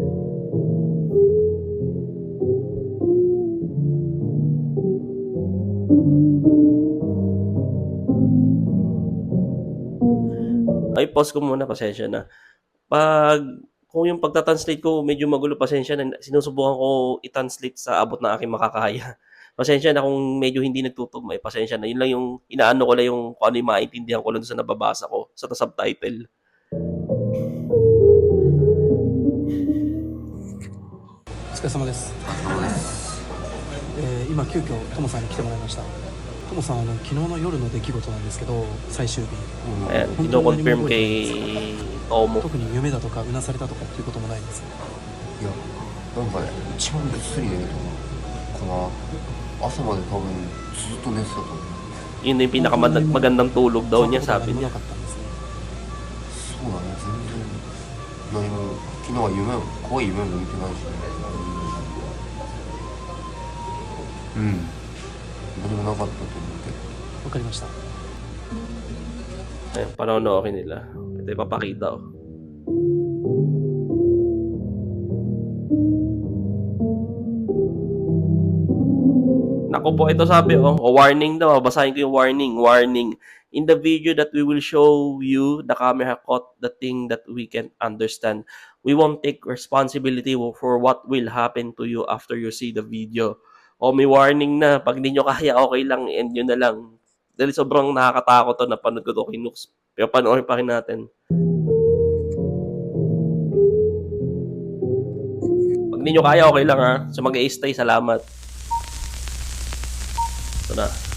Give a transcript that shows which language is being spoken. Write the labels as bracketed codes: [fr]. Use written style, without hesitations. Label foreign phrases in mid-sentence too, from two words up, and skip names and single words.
[tl] Ay, pause ko muna, pasensya na. Kung yung pagta-translate ko medyo magulo, pasensya na. Sinusubukan ko i-translate sa abot na aking makakaya. Pasensya na kung medyo hindi nagtutugma, pasensya na. Yun lang yung inaano ko lang yung kung ano yung maintindihan ko lang sa nababasa ko sa subtitle. [ja] お疲れ様です。今急遽トモさんに来てもらいました。トモさん昨日の夜の出来事なんですけど、最終日、 [tl] Ayan, kino-confirm kay Tomo. [ja] 特に夢だとかうなされたとかっていうこともないんですよ。いやなんかね一番ぐっすり寝るかな。朝まで多分ずっと寝てたと思う。 [tl] Yun na yung pinakamagandang tulog daw niya, sabi niya. [ja] そうだね、全然何も昨日は怖い夢も見てないしね。何もなかったと思うけど。わかりました。 [tl] Ayan, panonoorin nila. Ito ipapakita ko. Naku po, ito sabi warning daw. Basahin ko yung warning. [en] In the video that we will show you, the camera caught the thing that we can't understand. We won't take responsibility for what will happen to you after you see the video. [tl] May warning na. Pag hindi nyo kaya, okay lang, end nyo na lang. Dahil sobrang nakakatakot to, napanood ko to kay Nooks. Pero panoorin pa rin natin. Pag hindi nyo kaya, okay lang ha. So mag-i-stay, salamat. Ito na.